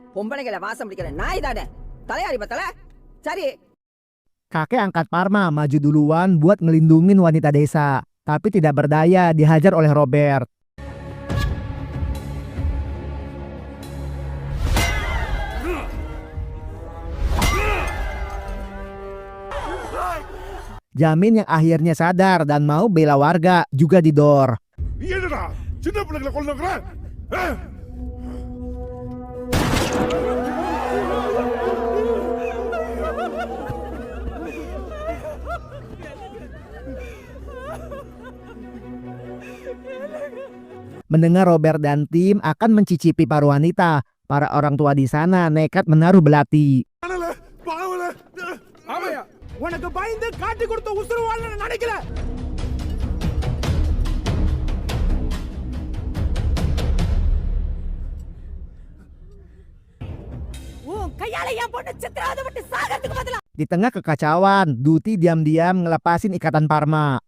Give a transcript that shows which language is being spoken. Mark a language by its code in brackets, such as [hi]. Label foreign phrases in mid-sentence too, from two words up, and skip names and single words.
[id] Kakek angkat Parma maju duluan buat ngelindungin wanita desa, tapi tidak berdaya, dihajar oleh Robert. Jamin yang akhirnya sadar dan mau bela warga juga didor. [ta] நீ என்னடா சின்ன பிள்ளைகளை கொல்லுங்கற? [id] Mendengar Robert dan tim akan mencicipi paruh wanita, para orang tua di sana nekat menaruh belati. [ta] ஆமையா உனக்கு பயந்து காட்டி கொடுத்த உசுறு வாழ நினைக்கல. [id] Di tengah kekacauan, Duty diam-diam ngelepasin ikatan Parma.